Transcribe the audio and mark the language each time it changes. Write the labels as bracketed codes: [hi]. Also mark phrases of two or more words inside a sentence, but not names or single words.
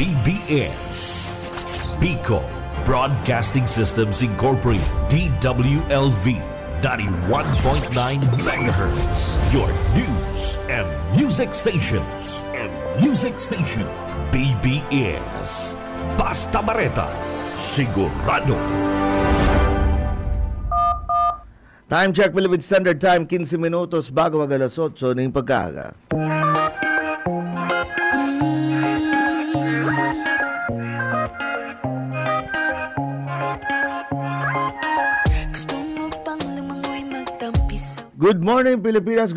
[en] BBS. Pico Broadcasting Systems Incorporated, DWLV, 91.9 megahertz. Your news and music stations. [bik] BBS. Basta Bareta, sigurado. [en] Time check, [tl] Philippine Standard Time, 15 minutos bago mag alas 8 ng pagkaga. [en] Good morning, Pilipinas.